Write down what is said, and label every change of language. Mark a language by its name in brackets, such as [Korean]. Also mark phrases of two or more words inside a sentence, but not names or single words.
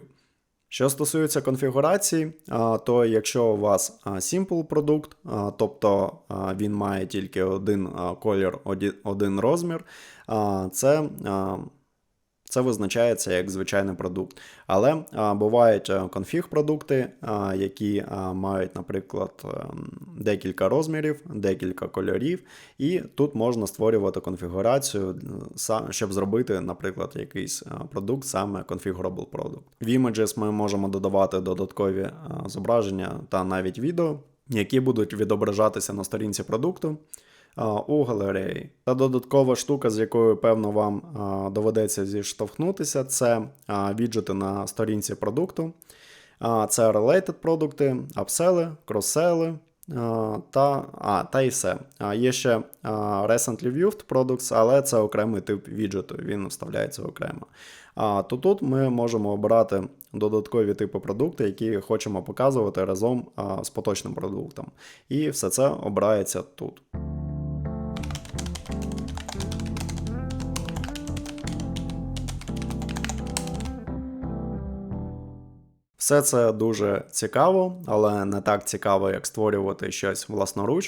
[Ukrainian] Що стосується конфігурації, то якщо у вас simple продукт, тобто він має тільки один колір, один розмір, це визначається як звичайний продукт. Але бувають конфіг-продукти, які мають, наприклад, декілька розмірів, декілька кольорів, і тут можна створювати конфігурацію, щоб зробити, наприклад, якийсь продукт, саме [English] configurable product. [Ukrainian] В Images ми можемо додавати додаткові зображення та навіть відео, які будуть відображатися на сторінці продукту у галереї. Та додаткова штука, з якою, певно, вам доведеться зіштовхнутися, це віджити на сторінці продукту. Це related продукти, апсели, кросели та і все. Є ще [English] recently viewed products, [Ukrainian] але це окремий тип віджиту, він вставляється окремо. То тут ми можемо обирати додаткові типи продукту, які хочемо показувати разом з поточним продуктом. І все це обирається тут. Все це дуже цікаво, але не так цікаво, як створювати щось власноруч.